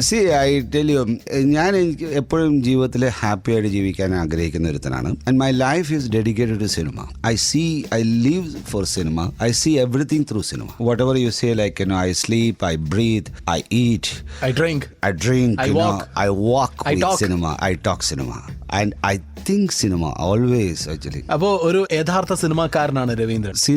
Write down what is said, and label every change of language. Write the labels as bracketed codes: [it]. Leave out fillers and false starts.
[en] see I tell you, [ml] ഞാൻ എനിക്ക് എപ്പോഴും ജീവിതത്തിൽ ഹാപ്പി ആയിട്ട് ജീവിക്കാൻ ആഗ്രഹിക്കുന്ന ഒരുത്തനാണ്. [en] And my life is dedicated to cinema. I live for cinema. I see everything through cinema. Whatever you say, like, I sleep, I breathe, I eat, I drink, I walk, I with talk. cinema, I talk cinema, and I think cinema always actually. [ml] അപ്പോ ഒരു യഥാർത്ഥ സിനിമാക്കാരനാണ് രവീന്ദ്രൻ.